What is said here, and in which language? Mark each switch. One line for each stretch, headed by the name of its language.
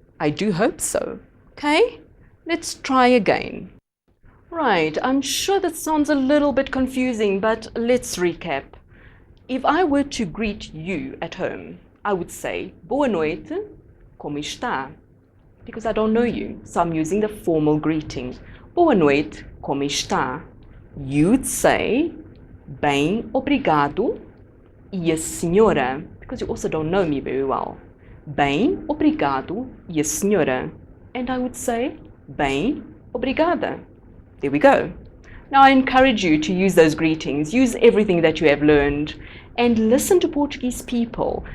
English: I do hope so. Okay, let's try again. Right, I'm sure that sounds a little bit confusing, but let's recap. If I were to greet you at home, I would say,
Portuguese: boa noite, como está?
English: Because I don't know you, so I'm using the formal greeting.
Portuguese: Boa noite, como está?
English: You'd say,
Portuguese: bem, obrigado.
English: Yes, senhora, because you also don't know me very well.
Portuguese: Bem, obrigado,
English: yes, senhora. And I would say,
Portuguese: bem, obrigada.
English: There we go. Now I encourage you to use those greetings, use everything that you have learned, and listen to Portuguese people.